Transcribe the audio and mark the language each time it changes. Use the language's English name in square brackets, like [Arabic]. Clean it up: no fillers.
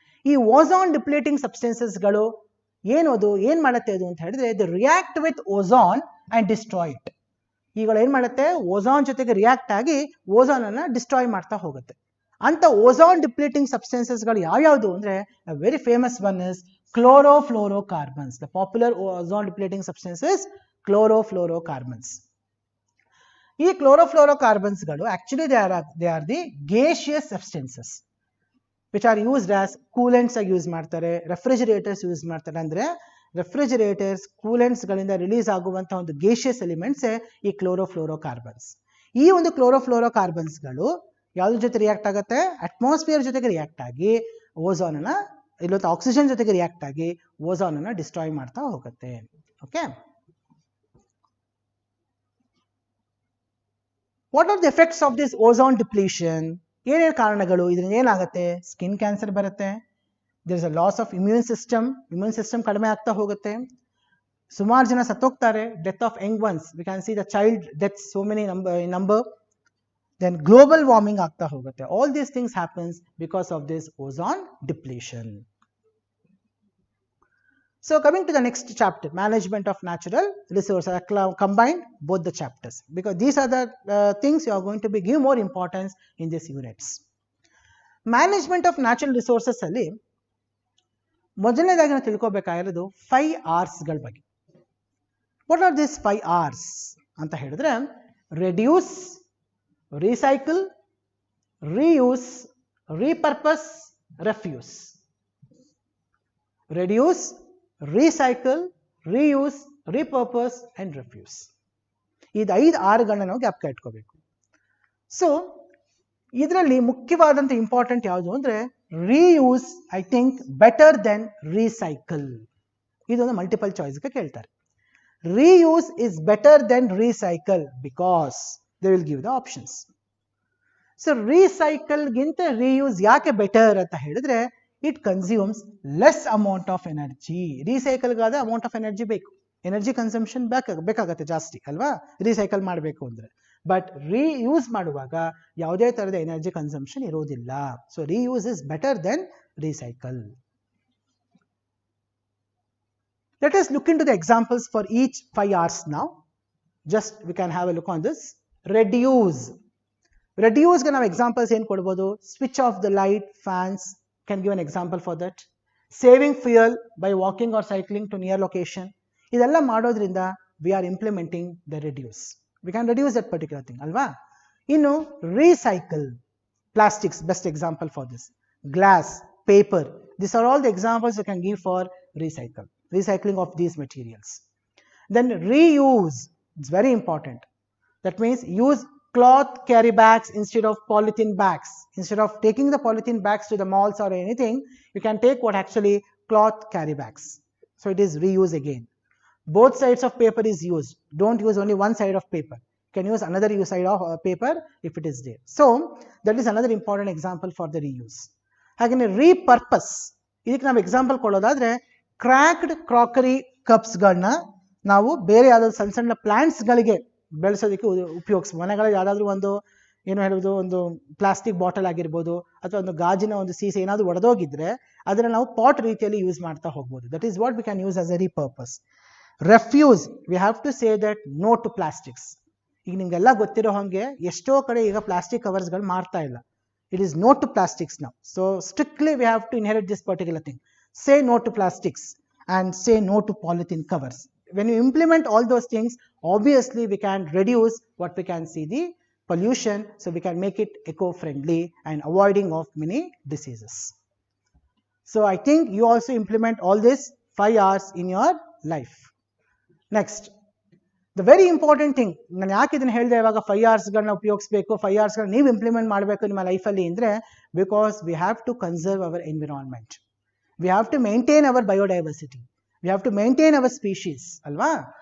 [Kannada] ಈ ozone depleting ಸಬ್ಸ್ಟೆನ್ಸಸ್ಗಳು ಏನ್ ಮಾಡುತ್ತೆ ಅದು ಅಂತ ಹೇಳಿದ್ರೆ, [English] The react with ozone and destroy it. [Kannada] ಈಗಳು ಏನ್ ಮಾಡುತ್ತೆ, ಓಝೋನ್ ಜೊತೆಗೆ ರಿಯಾಕ್ಟ್ ಆಗಿ ಓಝೋನ್ ಅನ್ನ ಡಿಸ್ಟ್ರಾಯ್ ಮಾಡ್ತಾ ಹೋಗುತ್ತೆ. ಅಂತ ಓಝೋನ್ ಡಿಪ್ಲೀಟಿಂಗ್ ಸಬ್ಸ್ಟೆನ್ಸಸ್ಗಳು ಯಾವ್ಯಾವುದು ಅಂದ್ರೆ, [English] very famous one is [Kannada] chlorofluorocarbons. [English] The popular ozone depleting substance is chlorofluorocarbons. ಈ chlorofluorocarbons ಗಳು actually they are the gaseous substances which are used as coolants [Kannada] ಆಗಿ ಯೂಸ್ ಮಾಡ್ತಾರೆ, ರೆಫ್ರಿಜರೇಟರ್ಸ್ ಯೂಸ್ ಮಾಡ್ತಾರೆ. ಅಂದ್ರೆ ರೆಫ್ರಿಜರೇಟರ್ಸ್, ಕೂಲೆಂಟ್ಸ್ ಗಳಿಂದ ರಿಲೀಸ್ ಆಗುವಂತಹ ಒಂದು ಗೇಷಿಯಸ್ ಎಲಿಮೆಂಟ್ಸ್ ಈ ಕ್ಲೋರೋಫ್ಲೋರೋಕಾರ್ಬನ್ಸ್. ಈ ಒಂದು ಕ್ಲೋರೋಫ್ಲೋರೋಕಾರ್ಬನ್ಸ್ ಗಳು ಯಾವ್ದ್ರ ಜೊತೆ ರಿಯಾಕ್ಟ್ ಆಗುತ್ತೆ, ಅಟ್ಮಾಸ್ಫಿಯರ್ ಜೊತೆಗೆ ರಿಯಾಕ್ಟ್ ಆಗಿ ಓಝೋನ್ ಅನ್ನ, ಇಲ್ಲೊತ್ತು ಆಕ್ಸಿಜನ್ ಜೊತೆಗೆ ರಿಯಾಕ್ಟ್ ಆಗಿ ಓಝೋನ್ ಅನ್ನ ಡಿಸ್ಟ್ರಾಯ್ ಮಾಡ್ತಾ ಹೋಗುತ್ತೆ. [English] Okay, what are the effects of this ozone depletion? [Kannada] ಏನೇನು ಕಾರಣಗಳು? ಇದರಿಂದ ಏನಾಗುತ್ತೆ, ಸ್ಕಿನ್ ಕ್ಯಾನ್ಸರ್ ಬರುತ್ತೆ, [English] there is a loss of immune system [Kannada] ಕಡಿಮೆ ಆಗ್ತಾ ಹೋಗುತ್ತೆ, ಸುಮಾರು ಜನ ಸತ್ತೋಗ್ತಾರೆ, [English] Death of young ones, we can see the child death so many number. Then global warming [Kannada] ಆಗ್ತಾ ಹೋಗುತ್ತೆ. [English] All these things happens because of this ozone depletion. So coming to the next chapter, management of natural resources. I combined both the chapters because these are the things you are going to give more importance in these units. Management of natural resources [Kannada] ಅಲ್ಲಿ ಮೊದಲನೇದಾಗಿ ನಾವು ತಿಳ್ಕೋಬೇಕಾಗಿರೋದು 5 R's ಗಳ ಬಗ್ಗೆ. [English] What are these 5 R's [Kannada] ಅಂತ ಹೇಳಿದ್ರೆ, [English] reduce, recycle, reuse, repurpose, refuse. Reduce, recycle, reuse, repurpose and refuse. [Kannada] ಇದು 5 Rಗಳನ್ನ ನಾವು ಜ್ಞಾಪಕ ಇಟ್ಕೋಬೇಕು. ಸೊ ಇದರಲ್ಲಿ ಮುಖ್ಯವಾದಂತ ಇಂಪಾರ್ಟೆಂಟ್ ಯಾವುದು ಅಂದ್ರೆ reuse, [English] I think better than recycle. [Kannada] ಇದೊಂದು ಮಲ್ಟಿಪಲ್ ಚಾಯ್ಸ್ಗೆ ಕೇಳ್ತಾರೆ. [English] Reuse is better than recycle because they will give the options. So recycle ಗಿಂತ reuse [Kannada] ಯಾಕೆ ಬೆಟರ್ ಅಂತ ಹೇಳಿದ್ರೆ, [English] it consumes less amount of energy. [Kannada] Recycle ಗಾದ [English] amount of energy [Kannada] ಬೇಕು, energy consumption ಬೇಕಾಗತ್ತೆ ಜಾಸ್ತಿ ಅಲ್ವಾ ರೀಸೈಕಲ್ ಮಾಡಬೇಕು ಅಂದ್ರೆ. ಬಟ್ ರೀಯೂಸ್ ಮಾಡುವಾಗ ಯಾವುದೇ ತರದ ಎನರ್ಜಿ ಕನ್ಸಂಪ್ಷನ್ ಇರೋದಿಲ್ಲ. [English] So reuse is better than recycle. Let us look into the examples for each 5 R's now. Just we can have a look on this. Reduce. [Kannada] Reduce ಗೆ ನಾವು examples ಏನು ಕೊಡ್ಬೋದು? [English] Switch off the light, fans. Can give an example for that. Saving fuel by walking or cycling to near location. [Kannada] ಇದೆಲ್ಲ ಮಾಡೋದ್ರಿಂದ [English] we are implementing the reduce. We can reduce that particular thing, alva. Innu recycle. Plastics, best example for this. Glass, paper. These are all the examples you can give for recycle. Recycling of these materials. Then reuse, it's very important. That means use cloth carry bags instead of polythene bags. Instead of taking the polythene bags to the malls or anything, you can take what actually cloth carry bags. So it is reuse again. Both sides of paper is used. Don't use only one side of paper. can use another side of paper if it is there. So that is another important example for the reuse. [Kannada] ಹಾಗೆ repurpose, ಇದಕ್ಕೆ ನಾವು example ಕೊಡೋದಾದ್ರೆ cracked crockery ಕಪ್ಸ್ಗಳನ್ನ ನಾವು ಬೇರೆ ಯಾವ್ದಾದ್ರು ಸಣ್ಣ ಸಣ್ಣ ಪ್ಲಾಂಟ್ಸ್ಗಳಿಗೆ ಬೆಳೆಸೋದಕ್ಕೆ ಉಪಯೋಗಿಸ್ಬೋದು. ಮನೆಗಳಲ್ಲಿ ಯಾವುದಾದ್ರೂ ಒಂದು ಏನು ಹೇಳೋದು, ಒಂದು ಪ್ಲಾಸ್ಟಿಕ್ ಬಾಟಲ್ ಆಗಿರ್ಬೋದು ಅಥವಾ ಒಂದು ಗಾಜಿನ ಒಂದು ಸೀಸೆ ಏನಾದರೂ ಒಡೆದೋಗಿದ್ರೆ ಅದನ್ನು ನಾವು ಪಾಟ್ ರೀತಿಯಲ್ಲಿ ಯೂಸ್ ಮಾಡ್ತಾ ಹೋಗ್ಬೋದು. [English] That is what we can use as a repurpose. Refuse, we have to say that no to plastics. [Kannada] ಈಗ ನಿಮಗೆಲ್ಲ ಗೊತ್ತಿರೋ ಹಾಗೆ ಎಷ್ಟೋ ಕಡೆ ಈಗ ಪ್ಲಾಸ್ಟಿಕ್ ಕವರ್ಸ್ಗಳು ಮಾರ್ತಾ ಇಲ್ಲ. [English] It is no to plastics now. So strictly we have to inherit this particular thing. Say no to plastics and say no to polythene covers. When you implement all those things, obviously we can reduce what we can see the pollution, so we can make it eco-friendly and avoiding of many diseases. So I think you also implement all this 5 hours in your life. Next, the very important thing, [Kannada] ನಾನು ಯಾಕೆ ಇದನ್ನು ಹೇಳಿದೆ ಇವಾಗ 5 ಅವರ್ಸ್ಗಳನ್ನ ಉಪಯೋಗಿಸಬೇಕು, 5 ಅವರ್ಸ್ಗಳನ್ನ ನೀವು implement ಮಾಡಬೇಕು ನಿಮ್ಮ ಲೈಫಲ್ಲಿ ಅಂದರೆ, [English] because we have to conserve our environment, we have to maintain our biodiversity, we have to maintain our species [Kannada] ಅಲ್ವಾ.